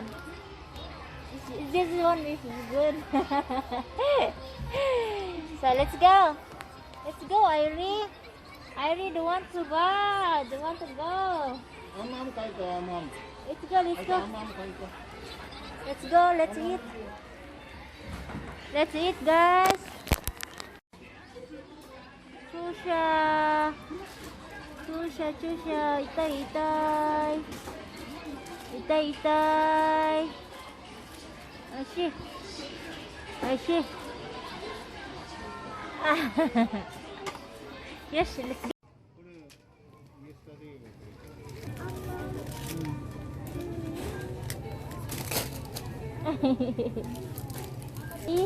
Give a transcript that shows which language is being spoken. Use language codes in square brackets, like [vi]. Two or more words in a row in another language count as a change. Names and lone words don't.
[en] This one is good. So let's go. Let's go, Irie. Irie don't want to go. Don't want to go. Let's go, let's go. Let's go, let's eat. Let's eat, guys. Chusha. Chusha, chusha. [tl] Itay, itay. Itay, itay. Ashi. [en] Ashi. Yes, let's go. See?